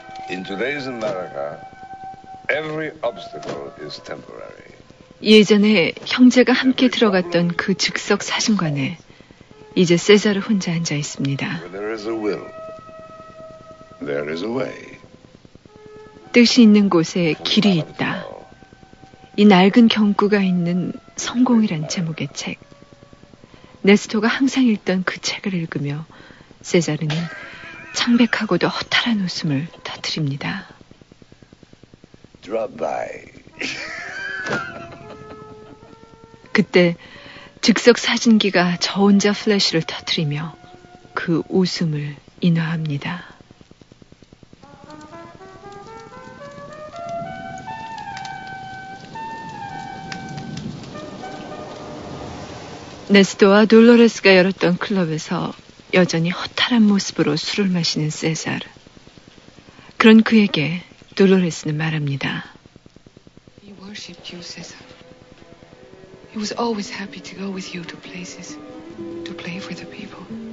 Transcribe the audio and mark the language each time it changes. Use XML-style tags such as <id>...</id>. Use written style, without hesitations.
<en>In today's America, every obstacle is temporary.</en> <ko>예전에 형제가 함께 들어갔던 그 즉석 사진관에 이제 세자르 혼자 앉아 있습니다.</ko> <en>There is a will, there is a way.</en> <ko>뜻이 있는 곳에 길이 있다. 이 낡은 경구가 있는 성공이란 제목의 책. 네스토가 항상 읽던 그 책을 읽으며 세자르는 창백하고도 허탈한 웃음을 터뜨립니다.</ko> <en>Drop by.</en> <ko>그때 즉석 사진기가 저 혼자 플래시를 터뜨리며 그 웃음을 인화합니다. 네스토와 돌로레스가 열었던 클럽에서 여전히 허탈한 모습으로 술을 마시는 세자르. 그런 그에게 돌로레스는 말합니다.</ko> <en>He worshipped you, Cesar. He was always happy to go with you to places, to play for the people.</en>